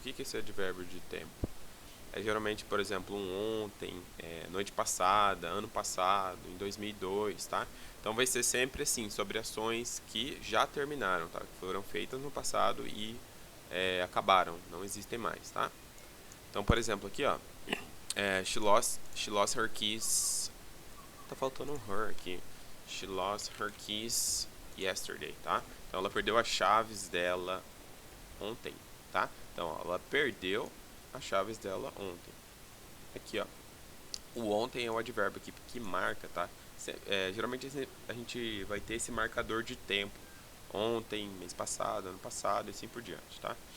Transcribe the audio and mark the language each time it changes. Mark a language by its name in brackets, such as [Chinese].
[Portuguese] O que é esse advérbio de tempo? É geralmente, por exemplo, ontem, noite passada, ano passado, em 2002, tá? Então vai ser sempre assim, sobre ações que já terminaram, tá? Que foram feitas no passado e acabaram, não existem mais, tá? Então, por exemplo, aqui, ó, [English] she lost her keys. [Portuguese] Tá faltando um her aqui. [English] She lost her keys yesterday, tá? [Portuguese] Então ela perdeu as chaves dela ontem, tá? Então ó, ela perdeu as chaves dela ontem. Aqui, ó. O ontem é o advérbio aqui que marca, tá? Geralmente a gente vai ter esse marcador de tempo. Ontem, mês passado, ano passado e assim por diante, tá?